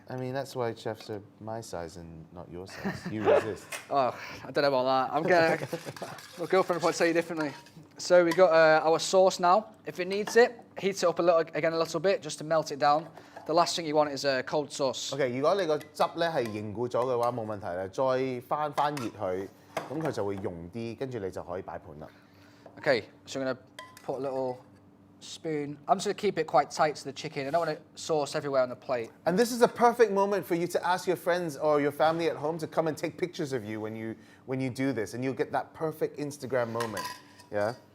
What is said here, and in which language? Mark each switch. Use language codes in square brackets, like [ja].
[en] I mean, that's why chefs are my size and not your size. You resist. Oh, I don't know about that. My girlfriend would probably tell you differently. So we've got our sauce now. If it needs it, heat it up a little bit just to melt it down. The last thing you want is a cold sauce. [yue] OK， 如果你個汁咧係凝固咗嘅話，冇問題啦。再翻熱佢，咁佢就會溶啲，跟住你就可以擺盤啦。 [en] OK, so I'm going to put a little spoon. I'm just going to keep it quite tight to the chicken. I don't want to sauce everywhere on the plate. And this is a perfect moment for you to ask your friends or your family at home to come and take pictures of you when you do this, and you'll get that perfect Instagram moment. Yeah.